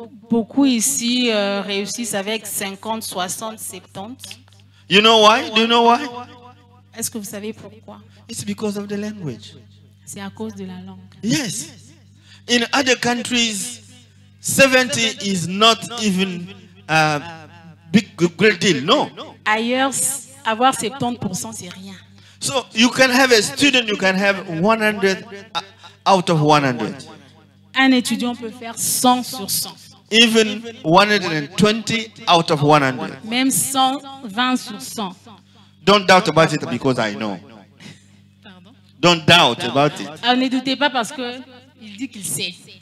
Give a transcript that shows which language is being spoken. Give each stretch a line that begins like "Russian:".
French: Beaucoup ici réussissent avec 50, 60, 70.
English: You know why? Do you know why?
French: Est-ce que vous savez pourquoi?
English: It's because of the language.
French: C'est à cause de la langue.
English: Yes. In other countries, 70 is not even a great deal. No.
French: Ailleurs, avoir 70%, c'est rien.
English: So you can have a student, you can have 100 out of 100.
French: Un étudiant peut faire 100 sur 100.
English: Even 120 out of 100.
French: Même 120 sur 100.
English: Don't doubt about it because I know.
French: Pardon?
English: Don't doubt about it.
French: Alors, ne doutez pas parce que il dit qu'il sait.